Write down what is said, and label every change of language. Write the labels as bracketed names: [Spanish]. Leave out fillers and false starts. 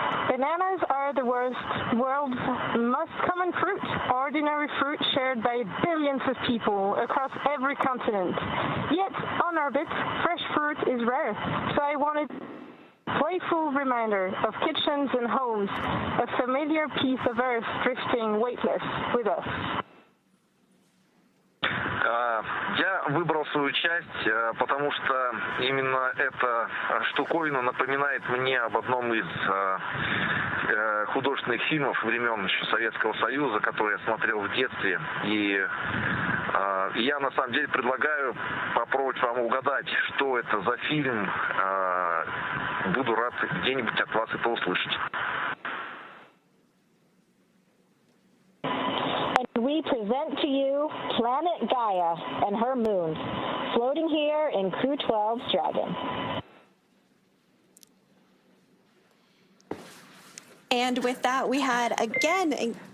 [English] Bananas are the world's most common fruit, ordinary fruit shared by billions of people across every continent. Yet, on orbit, fresh fruit is rare, so I wanted a playful reminder of kitchens and homes, a familiar piece of Earth drifting weightless with us. [Russian] Я выбрал свою часть, потому что именно эта штуковина напоминает мне об одном из художественных фильмов времен еще Советского Союза, который я смотрел в детстве. И я на самом деле предлагаю попробовать вам угадать, что это за фильм. Буду рад где-нибудь от вас это услышать. [English] We present to you Planet Gaia and her moons, floating here in Crew-12's Dragon. And with that, we had again...